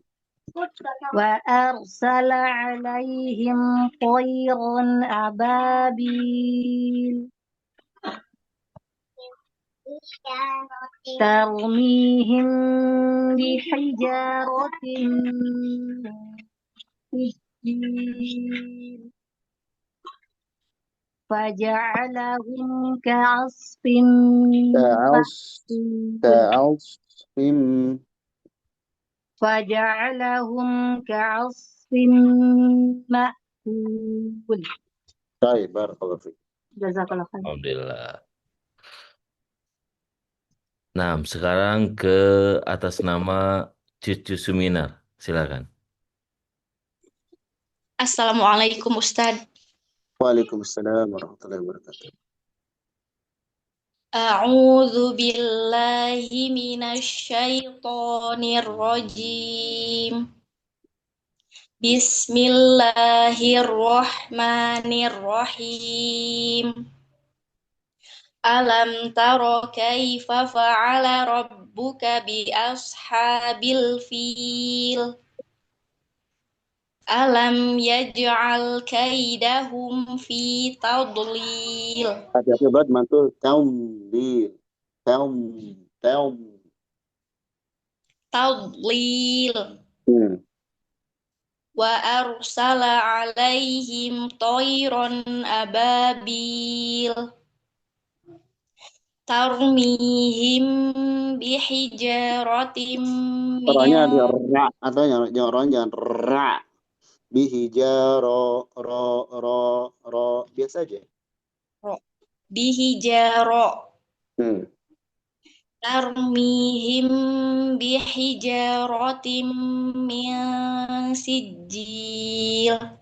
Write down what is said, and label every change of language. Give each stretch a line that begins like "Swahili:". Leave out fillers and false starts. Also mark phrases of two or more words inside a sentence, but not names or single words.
Arabic: وأرسل عليهم طيرا أبابيل. ترميهم بحجارة من سجيل. فجعلهم كعصف مأكول. Ka'asfim. فجعلهم كعصف مأكول.
Indonesian: Baik,
Arabic: بارك الله فيك. جزاك الله خير. Alhamdulillah.
Indonesian: Nah, sekarang ke atas nama Cucu Suminar. Silakan.
Arabic: السلام عليكم أستاذ. وعليكم السلام ورحمة الله وبركاته. أعوذ بالله من الشيطان الرجيم. Bismillahirrahmanirrahim. ألم تر كيف فعل ربك بأصحاب الفيل. ألم يجعل كيدهم في تضليل.
Indonesian: Hati-hati berat mantul. Tamlil.
Arabic: Tadlil. وأرسل عليهم طيرا أبابيل. ترميهم بحجارة
Indonesian: Orangnya ada
Arabic: min
Indonesian: ra atau jangan ra. Bihijaro ro biasa aja.
Arabic: bihijaro. Hmm. ترميهم بحجارة من سجيل.